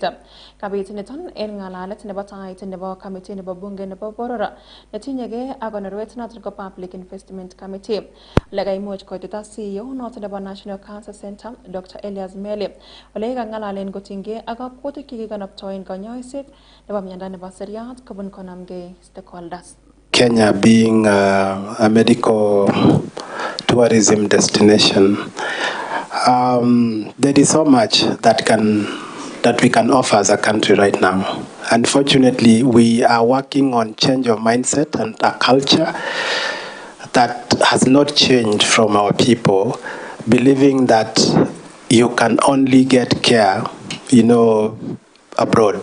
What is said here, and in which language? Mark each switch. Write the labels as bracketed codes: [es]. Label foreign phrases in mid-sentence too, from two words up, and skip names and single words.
[kln] Kabit niton en ng'alalet nebo tait nebo committee nebo bunge nebo boror netinyegei ak konorwet noton ko Public Investment Committee. Lekaimuch koitita CEO noton nebo National Cancer Center Dr. Elias Meli ole kang'alalen kotinygei ak akwotik chekikanaptoen konyoiset nebo miondo nebo seriat kobun konamgei stakeholders. [en] Kenya being a medical tourism destination, there is so much that we can offer as a country right now. Unfortunately, we are working on change of mindset and a culture that has not changed from our people, believing that you can only get care, abroad.